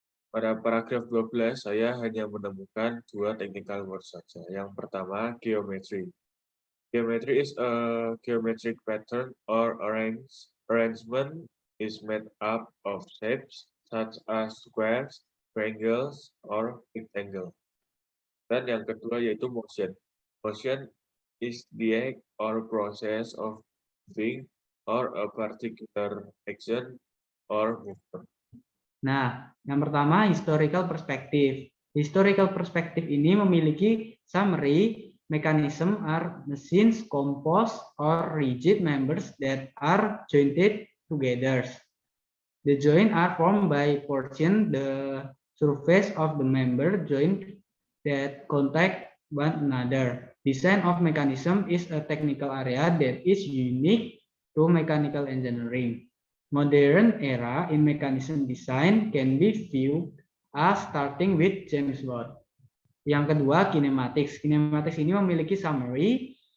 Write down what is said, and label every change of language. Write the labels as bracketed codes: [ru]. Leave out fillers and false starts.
[id] Pada paragraf 12 saya hanya menemukan 2 [en] technical words [id] saja. Yang pertama, geometry. [en] Geometry is a geometric pattern or arrangement is made up of shapes such as squares, triangles, or rectangle. [id] Dan yang kedua yaitu motion. [en] Motion is the act or process of moving or a particular action or movement. [id] Nah, yang pertama [en] historical perspective. Historical perspective [id] ini memiliki [en] summary mechanism are machines composed or rigid members that are jointed together. The joint are formed by portion the surface of the member joint that contact one another. Design of mechanism is a technical area that is unique to mechanical engineering. Modern era in mechanism design can be viewed as starting with James Watt. [id] Yang kedua, kinematics. [en] Kinematics [id] ini memiliki summary.